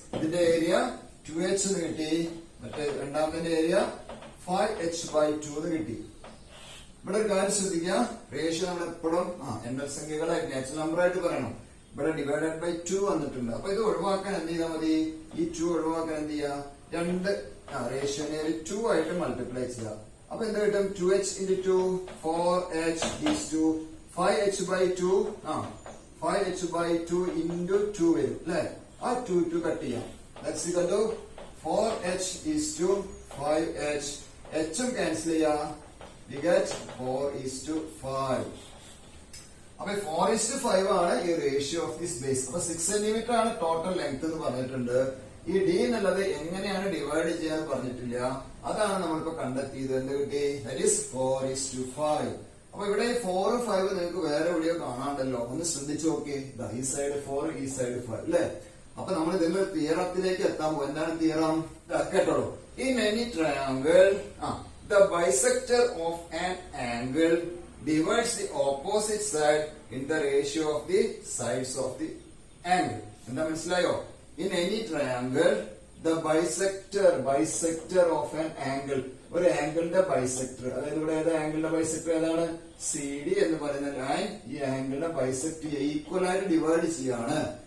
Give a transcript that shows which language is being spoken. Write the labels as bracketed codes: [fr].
[ml] ഇതിന്റെ area 2H എന്ന് കിട്ടി, മറ്റേ രണ്ടാമത്തെ ഏരിയ 5H/2 എന്ന് കിട്ടി. ഇവിടെ ഒരു കാര്യം ശ്രദ്ധിക്കുക, റേഷ്യോ നമ്മൾ എപ്പോഴും എണ്ണൽ സംഖ്യകളായിട്ട് നാച്ചുറൽ നമ്പർ ആയിട്ട് പറയണം. ഇവിടെ ഡിവൈഡഡ് ബൈ 2 വന്നിട്ടുണ്ട്. അപ്പൊ ഇത് ഒഴിവാക്കാൻ എന്ത് ചെയ്താൽ മതി, ഈ 2 ഒഴിവാക്കാൻ എന്ത് ചെയ്യാ, രണ്ട് റേഷ്യോനെ 2 ആയിട്ട് മൾട്ടിപ്ലൈ ചെയ്യുക. അപ്പൊ എന്താ കിട്ടും 2H into 2 4H is to 5H/2 5H/2 into 2 വരും അല്ലെ. ആ 2 കട്ട് ചെയ്യാം. [en] That's equal to 4H is to 5H. [ml] H ഉം ക്യാൻസൽ ചെയ്യാം. [en] We get 4:5. [ml] അപ്പൊ 4:5 ആണ് ഈ റേഷ്യോ ഓഫ് ദിസ് ബേസ്. അപ്പൊ 6 സെന്റിമീറ്റർ ആണ് ടോട്ടൽ ലെങ്ത് എന്ന് പറഞ്ഞിട്ടുണ്ട്. ഈ D എന്നുള്ളത് എങ്ങനെയാണ് ഡിവൈഡ് ചെയ്യാന്ന് പറഞ്ഞിട്ടില്ല. അതാണ് നമ്മളിപ്പോ കണ്ടെത്തിയത്. എന്ത് കിട്ടി, [en] That is 4:5. [ml] അപ്പൊ ഇവിടെ 4 5 നിങ്ങൾക്ക് വേറെ എവിടെയോ കാണാണ്ടല്ലോ, ഒന്ന് ശ്രദ്ധിച്ചു നോക്കി. ഈ സൈഡ് 4, ഈ സൈഡ് 5 അല്ലെ. അപ്പൊ നമ്മൾ ഇതിന്റെ തിയറത്തിലേക്ക് എത്താൻ പോകും. എന്താണ് തിയറം കേട്ടോളൂ. [en] In any triangle the bisector of an angle divides the opposite side in the ratio of the sides of the angle. [ml] എന്താ മനസ്സിലായോ? [en] In any triangle the bisector of an angle, [ml] ഒരു ആംഗിളിന്റെ ബൈസെക്ടർ, അതായത് ഇവിടെ ഏതാ ആംഗിളിന്റെ bisector ഏതാണ്, CD എന്ന് പറയുന്ന line ഈ ആംഗിളിനെ ബൈസെക്ട് ഈക്വൽ ആയിട്ട് ഡിവൈഡ് ചെയ്യാണ്.